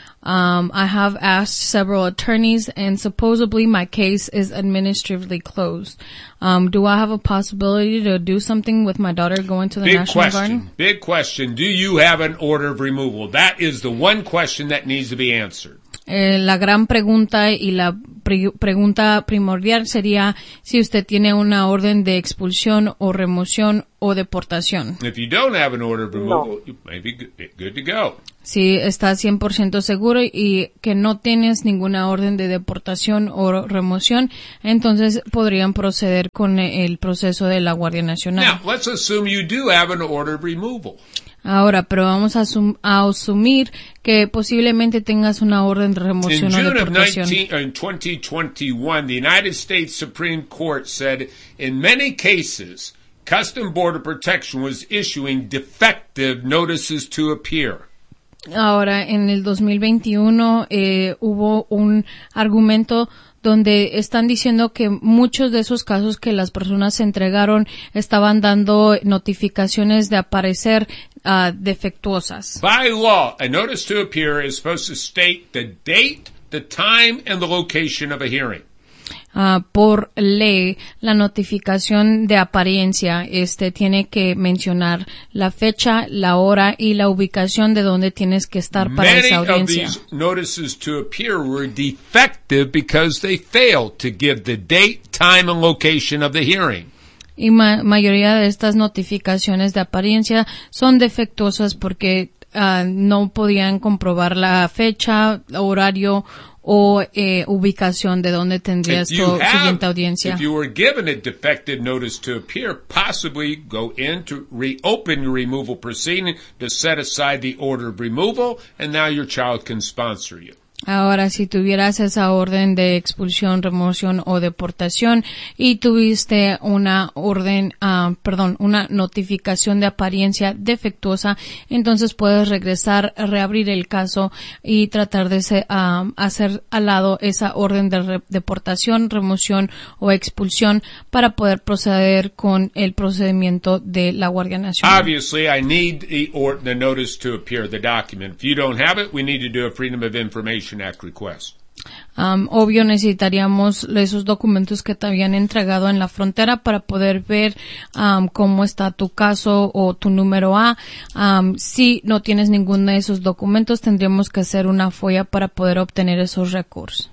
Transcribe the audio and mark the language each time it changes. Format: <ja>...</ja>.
<en>I have asked several attorneys, and supposedly my case is administratively closed. Do I have a possibility to do something with my daughter going to the National Guard? Big question. Big question. Do you have an order of removal? That is the one question that needs to be answered.</en> <es>La gran pregunta y la pregunta primordial sería si usted tiene una orden de expulsión o remoción o deportación.</es> <en>If you don't have an order of removal, no. You may be good to go.</en> <es>Si está 100% seguro y que no tienes ninguna orden de deportación o remoción, entonces podrían proceder con el proceso de la Guardia Nacional.</es> <en>Now, let's assume you do have an order of removal.</en> <es>Ahora, pero vamos a asumir que posiblemente tengas una orden de remoción o deportación.</es> <en>In 2021, the United States Supreme Court said, in many cases, Custom Border Protection was issuing defective notices to appear.</en> <es>Ahora, en el 2021, hubo un argumento donde están diciendo que muchos de esos casos que las personas se entregaron estaban dando notificaciones de aparecer defectuosas.</es> <en>By law, a notice to appear is supposed to state the date, the time, and the location of a hearing.</en> <es>Por ley, la notificación de apariencia tiene que mencionar la fecha, la hora y la ubicación de donde tienes que estar para</es> <en>Many</en> <es>esa audiencia.</es> <en>Many of these notices to appear were defective because they failed to give the date, time, and location of the hearing.</en> <es>Y mayoría de estas notificaciones de apariencia son defectuosas porque no podían comprobar la fecha, horario o ubicación de dónde tendrías tu siguiente audiencia.</es> <en>If you were given a defective notice to appear, possibly go in to reopen your removal proceeding to set aside the order of removal, and now your child can sponsor you.</en> <es>Ahora, si tuvieras esa orden de expulsión, remoción o deportación y tuviste una orden, una notificación de apariencia defectuosa, entonces puedes regresar, reabrir el caso y tratar de hacer al lado esa orden de deportación, remoción o expulsión para poder proceder con el procedimiento de la Guardia Nacional.</es> <en>Obviously, I need the notice to appear, the document. If you don't have it, we need to do a Freedom of Information Act request.</en> <es>Obvio, necesitaríamos esos documentos que te habían entregado en la frontera para poder ver cómo está tu caso o tu número A. Si no tienes ninguno de esos documentos, tendríamos que hacer una FOIA para poder obtener esos recursos.</es>